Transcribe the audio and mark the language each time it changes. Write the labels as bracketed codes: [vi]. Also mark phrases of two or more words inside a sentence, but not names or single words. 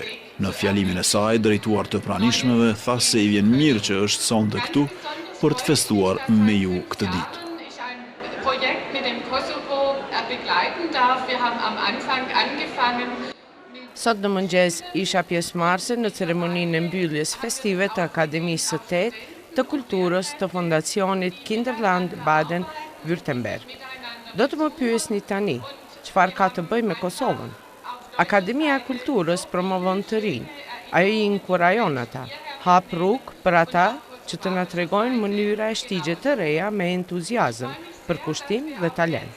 [sq] Në fjalimin e saj, drejtuar të pranishmeve, tha se i vjen mirë që është sonte këtu për të festuar me ju këtë ditë. [de] Projekt mit dem Kosovo begleiten darf. Wir haben am Anfang angefangen. [sq] Sot në mëngjes isha pjesëmarrëse në ceremoninë e mbylljes festive të Akademisë së 8 të Kulturës të Fondacionit Kinderland Baden-Württemberg. Do të më pyesni tani, çfarë ka të bëjë me Kosovën? Akademia e Kulturës promovon të rinj, ajo i inkurajon ata, hap rrugë për ata që të na tregojnë mënyra e shtigje të reja me entuziazëm, përkushtim dhe talent.